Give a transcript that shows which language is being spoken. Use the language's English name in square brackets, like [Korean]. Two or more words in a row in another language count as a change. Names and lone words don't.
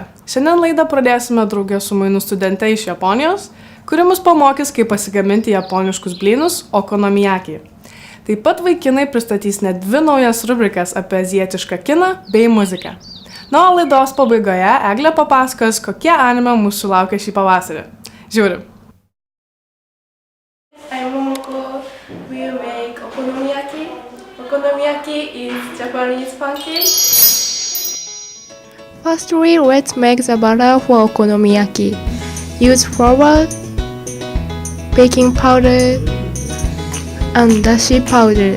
[Lithuanian] Šiandien laidą pradėsime draugė su mainų studente iš Japonijos, kuri mus pamokys, kaip pasigaminti japoniškus blynus okonomiyaki. Taip pat vaikinai pristatys net 2 naujas rubrikas apie azijietišką kiną bei muziką. Na, o laidos pabaigoje Eglė papasakos, kokie anime mūsų laukia šį pavasarį. Žiūrim. [English] I'm Momoko. We make okonomiyaki. Okonomiyaki is Japanese pancake. Firstly, let's make the batter for okonomiyaki. Use flour, baking powder, and dashi powder.